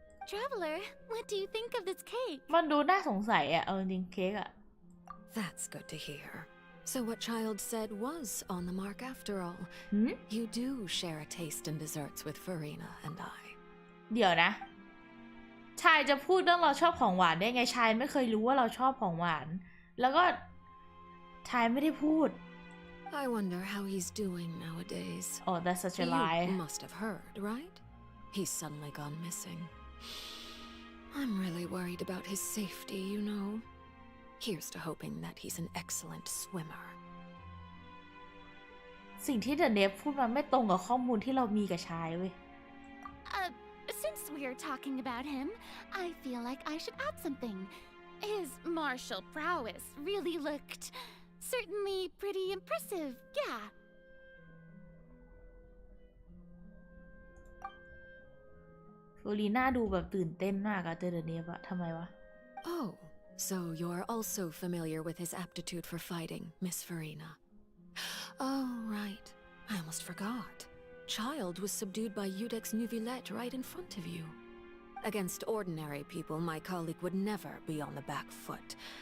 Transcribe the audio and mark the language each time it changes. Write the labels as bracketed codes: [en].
[en] Traveler, what do you think of this cake? [th] มันดูน่าสงสัยอะจริงเค้กอะ [en] That's good to hear. So what child said was on the mark after all. You do share a taste in desserts with Farina and I. [th] เดี๋ยวนะชายจะพูดเรื่องเราชอบของหวานได้ไงชายไม่เคยรู้ว่าเราชอบของหวานแล้วก็ชายไม่ได้พูด [en] I wonder how he's doing nowadays. Oh, that's such a lie. You must have heard, right? He's suddenly gone missing. I'm really worried about his safety, you know. Here's to hoping that he's an excellent swimmer. [th] สิ่งที่เดอะเนฟพูดมันไม่ตรงกับข้อมูลที่เรามีกับชายเว้ย [en] since we're talking about him, I feel like I should add something. His martial prowess really looked certainly pretty impressive, yeah. [th] ฟูรีน่าดูแบบตื่นเต้นมากอะเจอเดเนฟอะทำไมวะ [en] Oh, so you're also familiar with his aptitude for fighting, Miss Farina. Oh, right. I almost forgot. Child was subdued by Udex Neuvillette right in front of you. Against ordinary people, my colleague would never be on the back foot.